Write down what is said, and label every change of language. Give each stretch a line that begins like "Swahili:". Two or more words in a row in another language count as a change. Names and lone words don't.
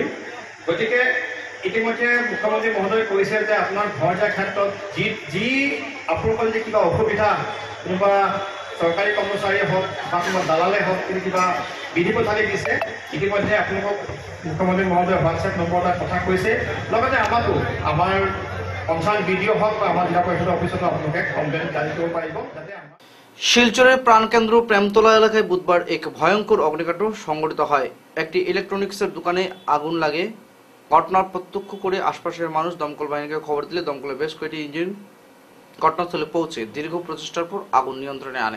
Assamese: গতিকে ইতিমধ্যে মুখ্যমন্ত্ৰী মহোদয় কৈছে যে আপোনাৰ ঘৰ দিয়াৰ ক্ষেত্ৰত যি আপোনালোকৰ যদি কিবা অসুবিধা, কোনোবা চৰকাৰী কৰ্মচাৰীয়ে হওক বা কোনোবা দালালে হওক, কিন্তু কিবা বিধি পথালি দিছে, ইতিমধ্যে আপোনালোকক মুখ্যমন্ত্ৰী মহোদয়ে হোৱাটছএপ নম্বৰ এটা কথা কৈছে। লগতে আমাকো আমাৰ পঞ্চায়ত বিডিঅ' হওক বা আমাৰ জিলা পৰিষদৰ অফিচতো আপোনালোকে কমপ্লেইন জাৰি কৰিব পাৰিব যাতে
Bangla: শিলচরের প্রাণকেন্দ্র প্রেমতলা এলাকায় বুধবার এক ভয়ঙ্কর অগ্নিকাণ্ড সংঘটিত হয়। একটি ইলেকট্রনিক্সের দোকানে আগুন লাগে। ঘটনার প্রত্যক্ষ করে আশপাশের মানুষ দমকল বাহিনীকে খবর দিলে দমকলের বেশ কয়েকটি ইঞ্জিন ঘটনাস্থলে পৌঁছে দীর্ঘ প্রচেষ্টার পর আগুন নিয়ন্ত্রণে আনে।